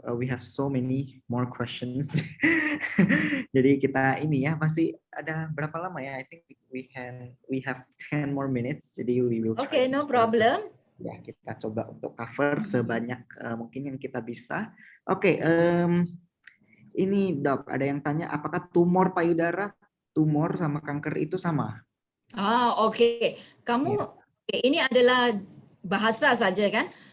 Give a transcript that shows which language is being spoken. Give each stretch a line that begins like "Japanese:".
English: We have so many more questions.
Indonesian: Jadi kita ini ya masih ada berapa lama ya?
English: I think we have 10 more minutes.
Indonesian: Jadi
English: we will try. Okay, no problem.
Indonesian: Ya, kita coba untuk cover sebanyak mungkin yang kita bisa. Oke, ini Dok, ada yang tanya apakah tumor payudara, tumor sama kanker itu sama? Oke. Kamu ini adalah bahasa saja kan?